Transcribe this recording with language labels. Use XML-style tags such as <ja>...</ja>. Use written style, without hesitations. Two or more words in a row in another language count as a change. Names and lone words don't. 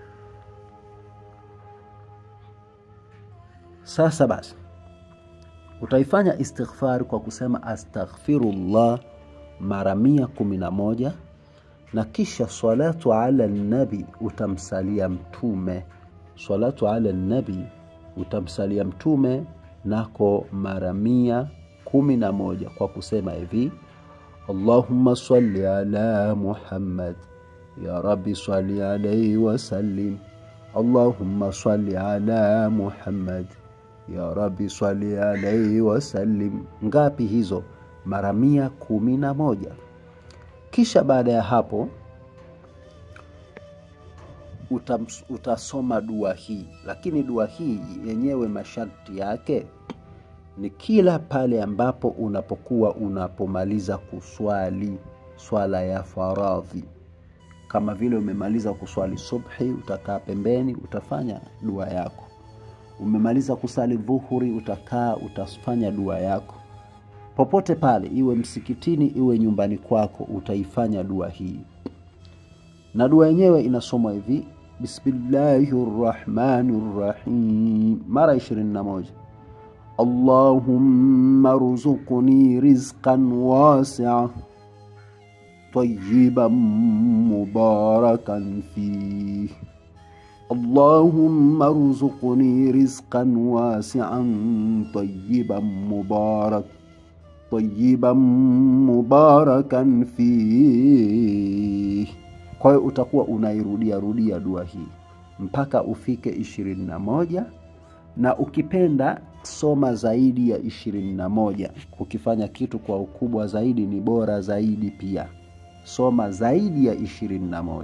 <sw>Sasa basi, utaifanya istighfar kwa kusema astaghfirullah mara 111, na kisha</sw> <ar>الصلاة على النبي,</ar> <sw>utamsalia mtume.</sw> <ar>الصلاة على النبي,</ar> <sw>utamsalia mtume nako mara 111 kwa kusema hivi:</sw> <ar>اللهم صل على محمد، يا رب صل عليه وسلم. اللهم صل على محمد، يا رب صل عليه وسلم.</ar> <sw>Ngapi hizo? Mara 111. Kisha baada ya hapo utasoma dua hii. Lakini dua hii yenyewe masharti yake ni kila pale ambapo unapomaliza kuswali swala ya faradhi. Kama vile umemaliza kuswali subhi, utakaa pembeni, utafanya dua yako. Umemaliza kusali dhuhuri, utakaa, utafanya dua yako. Popote pale, iwe msikitini, iwe nyumbani kwako, utaifanya dua hii. Na dua yenyewe inasomwa hivi: Bismillahirrahmanirrahim, mara 21.</sw> <ar>اللهم ارزقني رزقا واسعا طيبا مباركا فيه. اللهم ارزقني رزقا واسعا طيبا مباركا فيه.</ar> <sw>Kwa hiyo utakuwa unairudia dua hii mpaka ufike 21, na ukipenda soma zaidi ya 21. Ukifanya kitu kwa ukubwa zaidi ni bora zaidi pia. Soma zaidi ya 21.</sw>